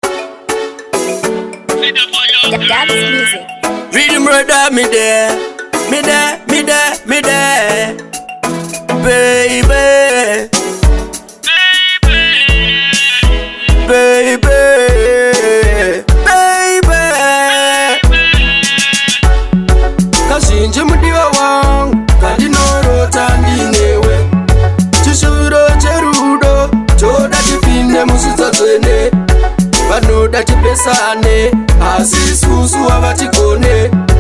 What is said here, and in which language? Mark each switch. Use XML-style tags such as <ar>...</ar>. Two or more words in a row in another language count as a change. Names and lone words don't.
<en>The dance music. Rhythm brother, me there, me there, me there, me there. Baby. Baby. Baby.</en> <sn>Kazhinji mudiwa wangu, kandinorota ndinewe. Chishuviro cherudo, toda tipinde musitsa tsvene. Vanoda tipesane, asi isusu havatigone.</sn>